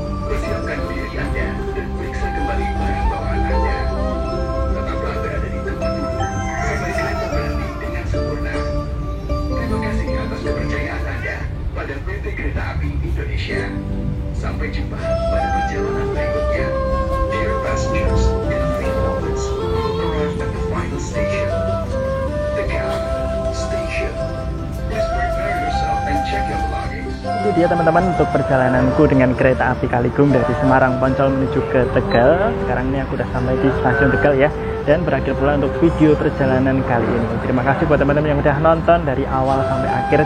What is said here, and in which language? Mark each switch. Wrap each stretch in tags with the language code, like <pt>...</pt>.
<id>Persiapkan diri Anda dan periksa kembali barang bawaan Anda. Tetaplah berada di tempat sampai kereta berhenti dengan sempurna. Terima kasih atas kepercayaan Anda pada PT Kereta Api Indonesia. Sampai jumpa pada perjalanan berikutnya.</id> <en>Dear passengers, in a few moments we will arrive at the final station, Tegal Station. Please prepare yourself and check your belongings.</en> <id>Itu dia teman-teman untuk perjalananku dengan kereta api Kalikung dari Semarang Poncol menuju ke Tegal. Sekarang ini aku udah sampai di stasiun Tegal ya, dan berakhir pula untuk video perjalanan kali ini. Terima kasih buat teman-teman yang udah nonton dari awal sampai akhir.</id>